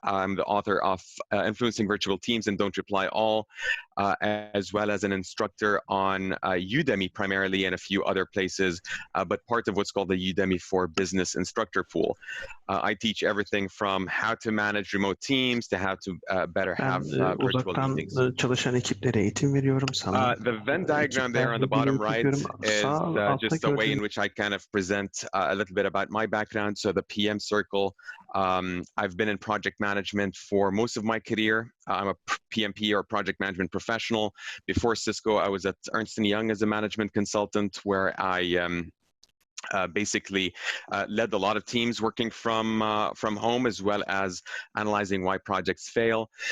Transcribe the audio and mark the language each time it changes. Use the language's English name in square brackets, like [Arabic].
[English] I'm the author of Influencing Virtual Teams and Don't Reply All, as well as an instructor on Udemy primarily and a few other places, but part of what's called the Udemy for Business instructor pool. I teach everything from how to manage remote teams to how to better have virtual meetings. [Turkish] Çalışan ekiplere eğitim veriyorum sana. [English] The Venn diagram there on the bottom right is just a way in which I kind of present a little bit about my background. So the PM circle, I've been in project management for most of my career. I'm a PMP or project management professional. Before Cisco, I was at Ernst & Young as a management consultant, where I basically led a lot of teams working from home, as well as analyzing why projects fail.